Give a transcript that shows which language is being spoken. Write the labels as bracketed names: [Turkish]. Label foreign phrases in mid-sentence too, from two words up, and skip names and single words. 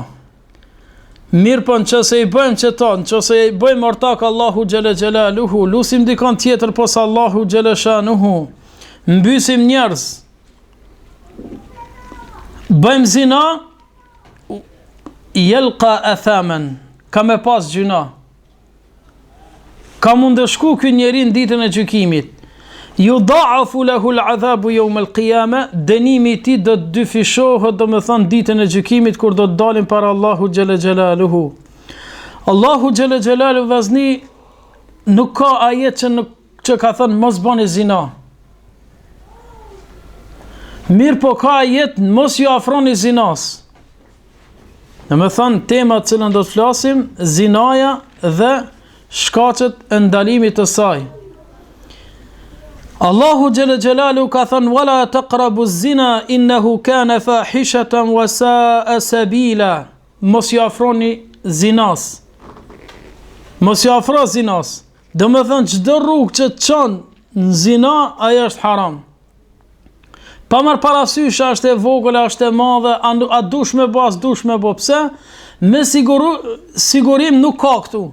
[Albanian] Mirë po nëse i bëjmë qëta, nëse i bëjmë ortak [Arabic] الله جل جلاله, [Albanian] lusim dikon tjetër posa [Arabic] الله جل شأنه, [Albanian] mbysim njerëz, bëjmë zina, [Arabic] يلق أثاما, [Albanian] ka me pas gjuna, ka mundëshku ky njeri në ditën e gjykimit. [Arabic] يضاعف له العذاب يوم القيامة, [Albanian] dënimi i tij do të dyfishohet, domethënë ditën e gjykimit kur do të dalim para [Arabic] الله جل جلاله. الله جل جلاله [Albanian] vazni nuk ka ajet që ka thënë mos bëni zina. Mirë po ka ajet mos ju afroni zinas. Domethënë tema të cilën do të flasim, zinaja dhe shkaqet e ndalimit të saj. [Arabic] الله جل جلاله [Albanian] ka thënë: [Arabic] "ولا تقربوا الزنا إنه كان فاحشة وساء سبيلا." [Albanian] Mos ju afroni zinas. Mos ju afro zinas. Domethënë çdo rrugë që të çon në zina, ajo është haram. Pa marr parasysh a është e vogël, a është e madhe, a dush me bë, as dush me bë. Pse? Me sigurim nuk ka këtu.